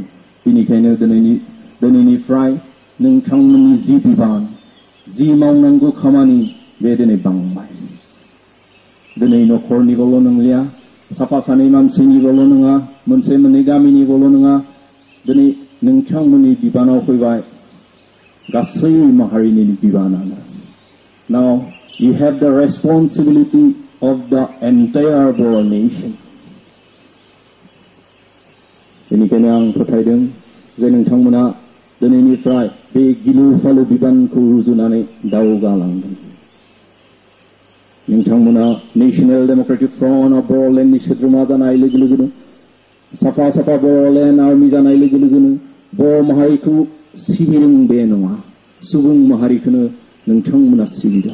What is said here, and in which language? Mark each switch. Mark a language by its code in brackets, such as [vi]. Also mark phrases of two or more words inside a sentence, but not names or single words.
[brx] बेनिखायनो दिनैनिफ्राय नोंथांमोननि जि बिबान जि मावनांगौ खामानि बे दिनै बांबाय. दिनै न'खरनिल' नंलिया साफा सानै मानसिनिल' नङा मोनसे मोननै गामिनिल' नङा दिनै नोंथांमोननि बिबानाव फैबाय गासै माहारिनि बिबानानो. [en] Now you have the responsibility of the entire Boro nation. [brx] बेनिखायनो आं फोथायदों जे नोंथांमोना दिनैनिफ्राय बे गिलु फालु बिबानखौ रुजुनानै दावगालांगोन. नोंथांमोना [en] National Democratic Front of Berlin [brx] नि सोद्रोमा जानाय लोगो लोगोनो साफा साफा बर'लेण्ड आर्मि जानाय लोगो लोगोनो बर' माहारिखौ सिबिदों बे नङा सुबुं माहारिखौनो नोंथांमोना सिबिदों.